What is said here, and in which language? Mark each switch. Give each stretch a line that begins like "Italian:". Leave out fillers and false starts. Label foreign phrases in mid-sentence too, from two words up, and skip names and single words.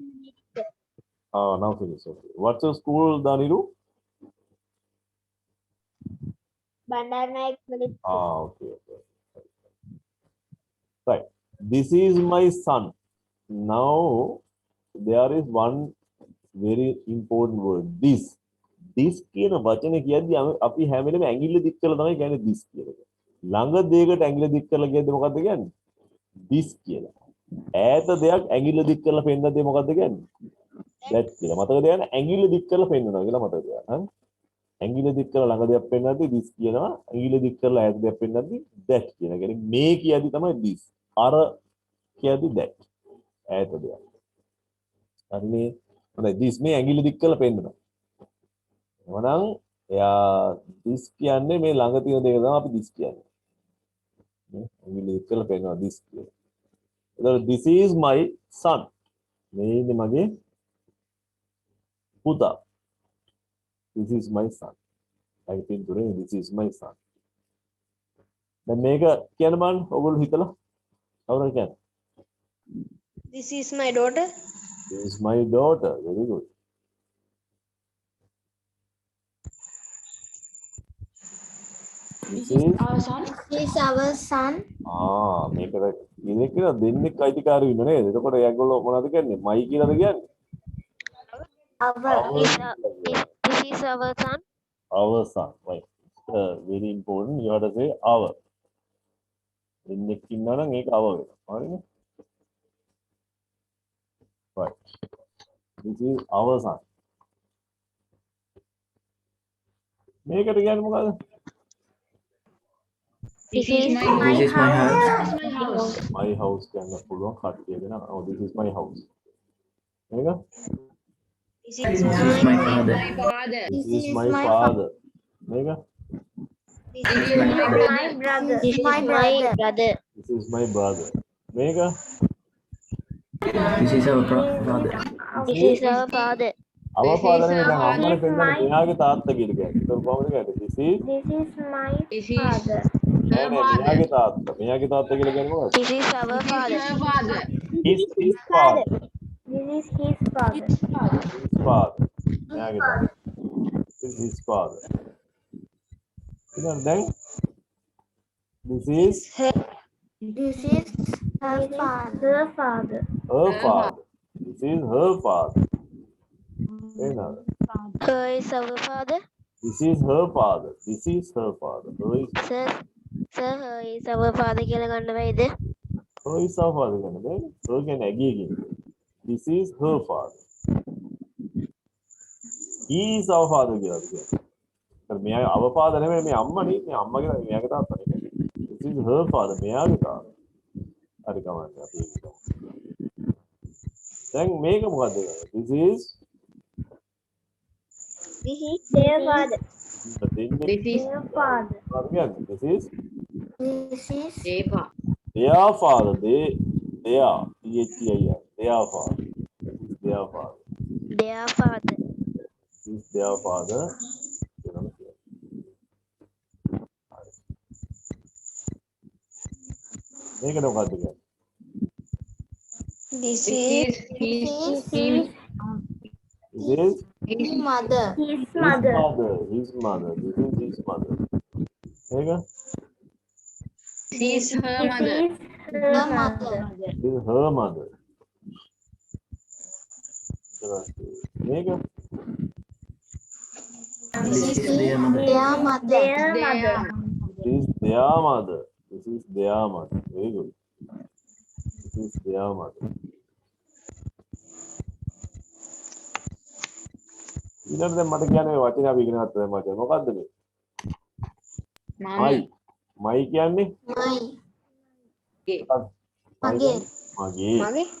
English: now finish okay what's your school Daniru Bandaranaik College. okay right this is my son now there is one very important word this
Sinhala: කියන වචනේ කියද්දි අපි හැම වෙලේම ඇඟිල්ල දික් කරලා තමයි කියන්නේ this කියලා. ළඟ දෙයකට ඇඟිල්ල දික් කරලා කියද්දි මොකද්ද කියන්නේ? this කියලා. ඈත දෙයක් ඇඟිල්ල දික් කරලා පෙන්නද්දි මොකද්ද කියන්නේ? that කියලා. මතක තියාගන්න ඇඟිල්ල දික් කරලා පෙන්නනවා කියලා මතක තියාගන්න. ඇඟිල්ල දික් කරලා ළඟ දෙයක් පෙන්නද්දි this කියනවා. ඇඟිල්ල දික් කරලා ඈත දෙයක් පෙන්නද්දි that කියනවා. කියන්නේ මේ කියද්දි තමයි this. අර කියද්දි that. ඈත දෙයක්. හරිනේ. හොඳයි this මේ ඇඟිල්ල දික් කරලා පෙන්නනවා. එවනම් එයා this කියන්නේ මේ ළඟ තියෙන දෙක තමයි අපි this කියන්නේ. නේ? ඇඟිලි දික් කරලා පෙන්නනවා this කියලා.
English: එතකොට this is my son.
Sinhala: මේ ඉන්නේ මගේ පුතා.
English: This is my son. I think today this is my son.
Sinhala: දැන් මේක කියන්න බලන්න ඔයගොල්ලෝ හිතලා කවුරුහරි කියන්න.
English: This is my daughter. This is my daughter. Very good. This is Our son. This is our son.
Sinhala: මේක ඉන්නේ කියලා දෙන්නෙක් අයිතිකාරයෝ ඉන්න නේද? එතකොට ඒගොල්ලෝ මොනවද කියන්නේ? මයි කියලාද කියන්නේ?
English: This is our son. Our son. Right. Very important. You have to say our.
Sinhala: දෙන්නෙක් ඉන්නවා නම් ඒක our වෙනවා. හරිනේ?
English: Right. This is our son.
Sinhala: මේකට කියන්නේ මොකද්ද?
English: This is my This is my house. house. My house
Sinhala: කියන්න පුළුවන් කට්ටිය දෙන.
English: Oh, this is my house.
Sinhala: මේක?
English: This This is is my father. Father. This is my father. මේක? this is my brother. This is my brother. This is my brother. මේක? This is our brother. This is our father. our This father is
Sinhala: නේ දැන්
English: our
Sinhala: අම්මනේ පෙන්නන්නේ මෙයාගේ තාත්තා කියලා කියන්නේ. ඒක කොහොමද කියන්නේ?
English: This is This is my This is father.
Sinhala: නෑ නෑ මෙයාගේ තාත්තා. මෙයාගේ තාත්තා කියලා කියන්නේ මොකක්ද?
English: This is our father. her father. His father. This is his father. His father.
Sinhala: මෙයාගේ තාත්තා.
English: This is his father.
Sinhala: ඊළඟ දැන්
English: this is This is her father. her father. This is her father.
Sinhala: එහෙනම්
English: Her is our father. this is her father. This is her father. Her is Sir, her is our father
Sinhala: කියලා ගන්න බැයිද?
English: her is our father
Sinhala: කියන්නේ. her කියන්නේ ඇගේ කියන්නේ.
English: This is her father. He is our father
Sinhala: කියලා කියන්නේ. මෙයා
English: our father
Sinhala: නෙමෙයි මේ අම්මනේ. මේ අම්මගේ මෙයාගේ තාත්තා නෙමෙයි.
English: This is her father.
Sinhala: මෙයාගේ තාත්තා. හරි කවන්නේ අපි ඒක කරමු. දැන් මේක මොකද්ද?
English: This is Their father.
Sinhala: දෙන්නේ
English: This is Their father.
Sinhala: මොකක්ද කියන්නේ?
English: This is This is Eva. their father. Their T-H-E-I-R. Their father. Their father. Their father. This is their father.
Sinhala: මේකට මොකද්ද කියන්නේ?
English: This This is his This is mother. His his mother. His mother. This is his mother. මේක This is her mother. Her mother. This is her mother. මේක This is their mother. Their mother. This is their mother. This is their mother. Very good. This is their mother.
Sinhala: ඊළඟට දැන් මට කියන්නේ වචන අපි ඉගෙන ගත්තා දැන් මට මොකද්ද මේ? Mama. මයි. මයි කියන්නේ Mage. මගේ. Mage.